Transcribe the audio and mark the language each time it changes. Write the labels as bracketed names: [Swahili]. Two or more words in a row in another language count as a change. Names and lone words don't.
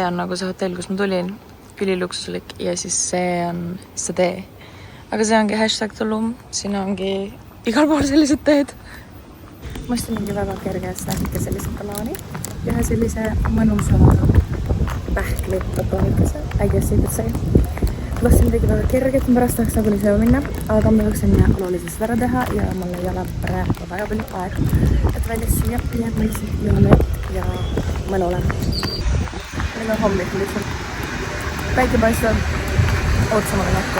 [Estonian] on nagu see hotell, kus ma tulin, üliluksuslik ja siis see on see tee. Aga see ongi #Tulum, siin ongi igal pool sellised teed. Ma ostsin mingi väga kerge snäkike sellise banaani ja ühe sellise mõnusa pähkli batonikese, [English] I guess you could say. [Estonian] Ma ostsin midagi väga kerget, ma pärast tahaks nagu sööma minna, aga ma jooksin oluliselt ära teha ja mul ei ole praegu väga palju aega, et välja süüa ja ma lihtsalt joon vett ja mõnule. Meil on hommik lihtsalt. Päike paistab ootsamale näkku.